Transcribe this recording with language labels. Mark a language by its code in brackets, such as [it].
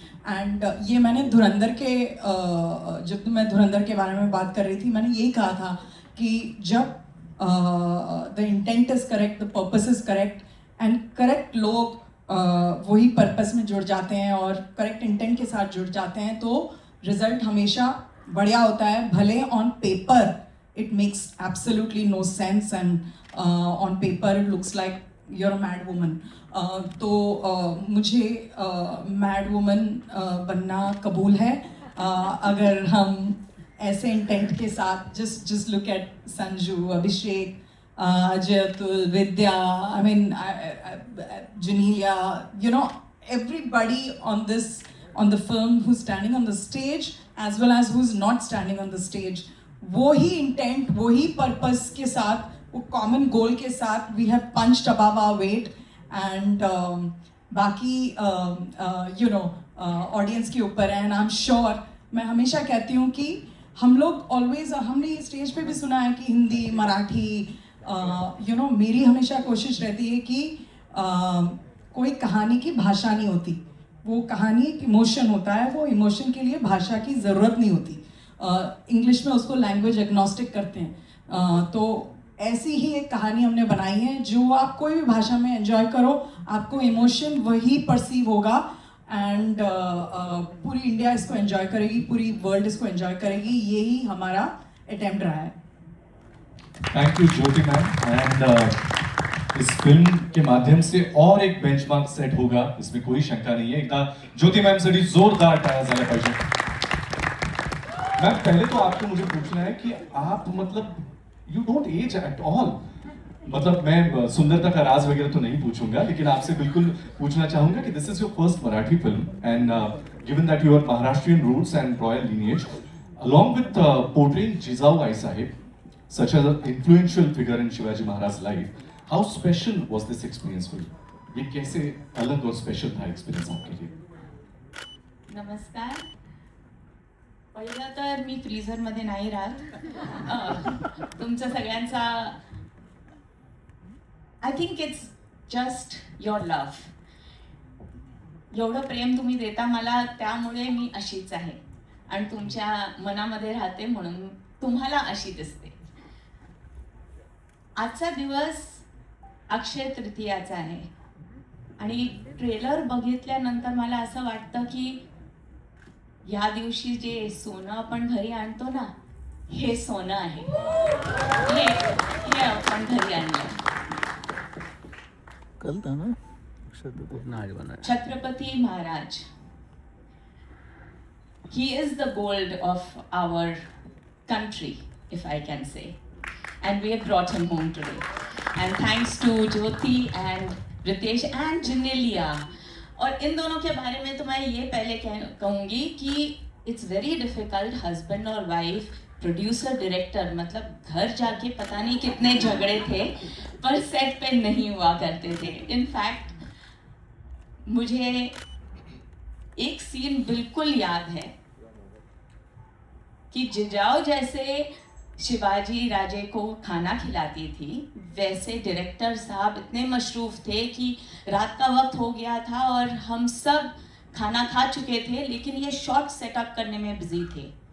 [hi] And ये मैंने धुरंधर के जब मैं धुरंधर के बारे में बात कर रही थी, मैंने यही कहा था कि जब [en] the intent is correct, [hi] the purpose is correct and correct लोग वही पर्पस में जुड़ जाते हैं और करेक्ट इंटेंट के साथ जुड़ जाते हैं तो रिजल्ट हमेशा बढ़िया होता है. [en] भले on paper it makes absolutely no sense and on paper it looks like you're a mad woman. [hi] तो मुझे mad woman बनना कबूल है अगर हम ऐसे इंटेंट के साथ [en] just look at Sanju, Abhishek, Ajay Atul, Vidya, I mean Janelia, you know, everybody on the film who's standing on the stage as well as who's not standing on the stage. [hi] वो ही intent, वो ही पर्पस के साथ, वो common goal के साथ [en] We have punched above our weight. [hi] And बाकी you know audience के ऊपर है. [en] and I am sure, [hi] मैं हमेशा कहती हूँ कि हम लोग ऑलवेज, हमने ये स्टेज पे भी सुना है कि हिंदी, मराठी, यू नो, मेरी हमेशा कोशिश रहती है कि कोई कहानी की भाषा नहीं होती, वो कहानी एक इमोशन होता है. वो इमोशन के लिए भाषा की ज़रूरत नहीं होती. इंग्लिश में उसको लैंग्वेज एग्नोस्टिक करते हैं. तो ऐसी ही एक कहानी हमने बनाई है जो आप कोई भी भाषा में एंजॉय करो, आपको इमोशन वही परसीव होगा. एंड पूरी इंडिया इसको एंजॉय करेगी, पूरी वर्ल्ड इसको एंजॉय करेगी. यही हमारा अटेम्प्ट रहा है. Thank you Jyoti ma'am. And इस फिल्म के माध्यम से और एक बेंचमार्क सेट होगा, इसमें कोई शंका नहीं है. [mr] एकदा ज्योति मैम साठी जोरदार टाळ्या झाल्या पाहिजे. [hi] मैम पहले तो आपको मुझे पूछना है कि आप मतलब [en] You don't age at all. [hi] मतलब मैं सुंदरता का राज वगैरह तो नहीं पूछूंगा, लेकिन आपसे बिल्कुल पूछना चाहूंगा कि [en] This is your first Marathi film and given that you are Maharashtrian roots and royal lineage, along with portraying Jizaऊ Aai Saheb, such an influential figure in Shivaji Maharaj's life, how special was this experience for you? [hi] ये कैसे अलग और special था experience आपके लिए? [mr] नमस्कार. पहिलं तर मी फ्रीझरमध्ये नाही राहत. तुमचं सगळ्यांचा [en] I think it's just your love. [mr] एवढं प्रेम तुम्ही देता मला, त्यामुळे मी अशीच आहे आणि तुमच्या मनामध्ये राहते म्हणून तुम्हाला अशी दिसते. आजचा दिवस अक्षय तृतीयाचा आहे. आणि ट्रेलर बघितल्यानंतर मला असं वाटतं की या दिवशी जे सोनं आपण घरी आणतो ना, हे सोनं आहे. हे आपण घरी आणलं. कळतं ना [en] Chhatrapati Maharaj, he is the gold of our country, if I can say, and we have brought him home today. And thanks to Jyoti and Ritesh and Janelia. [hi] और इन दोनों के बारे में तो मैं ये पहले कहूँगी कि [en] it's very difficult, [hi] हस्बैंड और वाइफ, प्रोड्यूसर डायरेक्टर, मतलब घर जाके पता नहीं कितने झगड़े थे पर सेट पे नहीं हुआ करते थे. इनफैक्ट मुझे एक सीन बिल्कुल याद है कि जिजाऊ जैसे शिवाजी राजे को खाना खिलाती थी, वैसे डायरेक्टर साहब इतने मशरूफ थे कि रात का वक्त हो गया था और हम सब खाना खा चुके थे, लेकिन ये शॉट सेटअप करने में बिजी थे.